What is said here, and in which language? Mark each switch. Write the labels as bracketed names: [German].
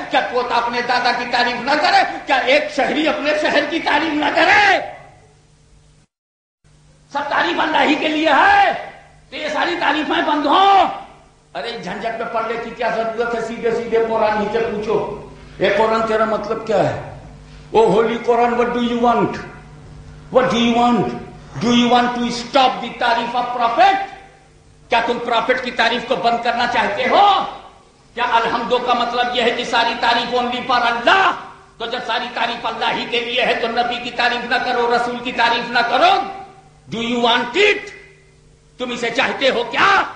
[Hindi] क्या पोता अपने दादा की तारीफ न करे? क्या एक शहरी अपने शहर की तारीफ न करे? सब तारीफ अल्लाह ही के लिए है, तो ये सारी तारीफें बंद हो। अरे झंझट में पढ़ने की क्या जरूरत है? सीधे सीधे कुरान नीचे पूछो, ये कुरान तेरा मतलब क्या है? [English] Oh holy Quran, what do you want? What do you want? Do you want to stop the तारीफ of prophet? [Hindi] क्या तुम प्रॉफिट की तारीफ को बंद करना चाहते हो? क्या अलहम्दो का मतलब यह है कि सारी तारीफ [English] only for [Hindi] अल्लाह? तो जब सारी तारीफ अल्लाह ही के लिए है तो नबी की तारीफ ना करो, रसूल की तारीफ ना करो। [English] Do you want it? [Hindi] तुम इसे चाहते हो क्या?